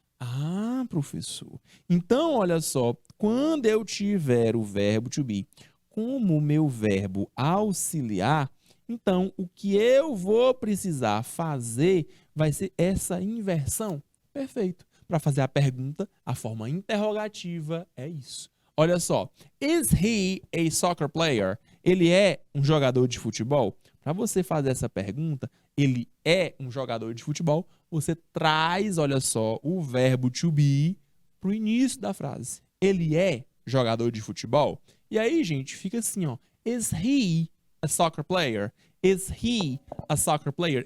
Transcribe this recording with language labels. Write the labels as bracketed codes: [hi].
[pt] Ah, professor. Então, olha só, quando eu tiver o verbo to be como meu verbo auxiliar, então o que eu vou precisar fazer vai ser essa inversão. Perfeito. Para fazer a pergunta, a forma interrogativa é isso. Olha só, [en] is he a soccer player? [pt] Ele é um jogador de futebol? Para você fazer essa pergunta, ele é um jogador de futebol, você traz, olha só, o verbo to be para o início da frase. Ele é jogador de futebol? E aí, gente, fica assim, ó. [en] Is he a soccer player? Is he a soccer player?